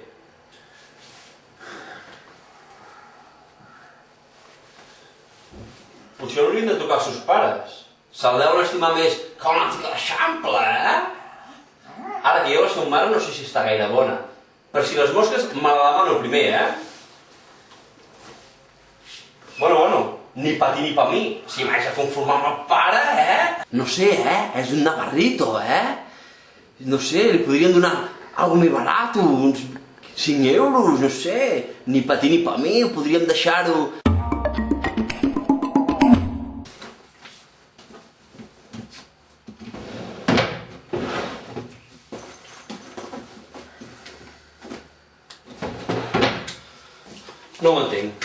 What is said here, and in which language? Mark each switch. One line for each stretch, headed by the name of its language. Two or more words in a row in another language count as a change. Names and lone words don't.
Catalan: Potser haurien de tocar els seus pares. Se'l deuen estimar més que una tica d'eixample, eh? Ara que jo la seva mare no sé si està gaire bona. Per si les mosques me la demano primer, Bueno,
Spanish: ni pa ti ni pa mi.
Catalan: Si m'haig de conformar amb el pare, No sé, És un navarrito, No sé, li podrien donar algo més barat, uns 5 euros, no sé.
Spanish: Ni pa ti ni pa mi,
Catalan: ho podríem deixar-ho... No ho entenc.